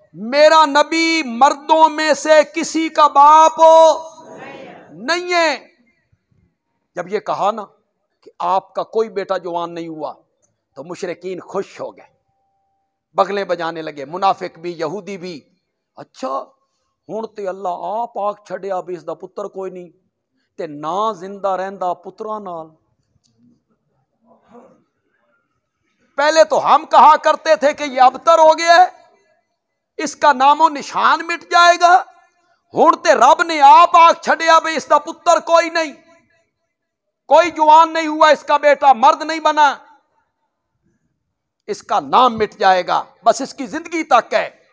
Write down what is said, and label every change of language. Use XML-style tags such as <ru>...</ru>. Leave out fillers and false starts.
<ur>میرا نبی مردوں میں سے کسی کا باپ نہیں ہے. جب یہ کہا نا کہ آپ کا کوئی بیٹا جوان نہیں ہوا تو مشرکین خوش ہو گئے، بغلیں بجانے لگے، منافق بھی یہودی بھی.</ur> <pa>اچھا ہن تے اللہ آپ آکھ چھڈیا بھی اس دا پتر کوئی نہیں تے نہ زندہ رہندا پتراں نال.</pa> <ur>پہلے تو ہم کہا کرتے تھے کہ یہ ابتر ہو گیا ہے، اس کا نام و نشان مٹ جائے گا.</ur> <pa>ہن تے رب نے آپ آکھ چھڈیا بھی اس دا پتر کوئی نہیں،</pa> <ur>کوئی جوان نہیں ہوا، اس کا بیٹا مرد نہیں بنا، اس کا نام مٹ جائے گا، بس اس کی زندگی تک ہے.</ur>